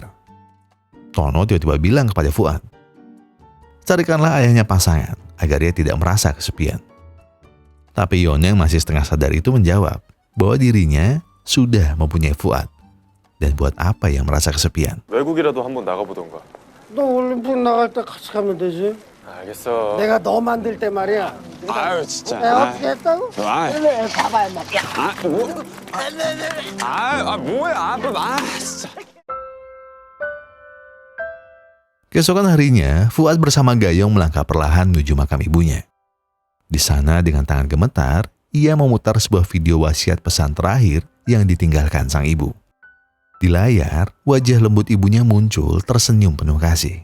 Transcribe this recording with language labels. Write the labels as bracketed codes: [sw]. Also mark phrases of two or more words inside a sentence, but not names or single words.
[id] Tono tiba-tiba bilang kepada Fuad, carikanlah ayahnya pasangan agar dia tidak merasa kesepian. Tapi Yono yang masih setengah sadar itu menjawab bahwa dirinya sudah mempunyai Fuad. Dan buat apa yang merasa kesepian? [ko] 외국이라도 한번 나가보던가. 너 올림픽 나갈 때 같이 가면 되지. 알겠어. 내가 너 만들 때 말이야. 아유 진짜. 내가 어떻게 했다고? 아, 그래 봐봐 막. 뭐야? 진짜. [id] Keesokan harinya, Fuad bersama Gayong melangkah perlahan menuju makam ibunya. Di sana dengan tangan gemetar, ia memutar sebuah video wasiat pesan terakhir yang ditinggalkan sang ibu. Di layar, wajah lembut ibunya muncul tersenyum penuh kasih.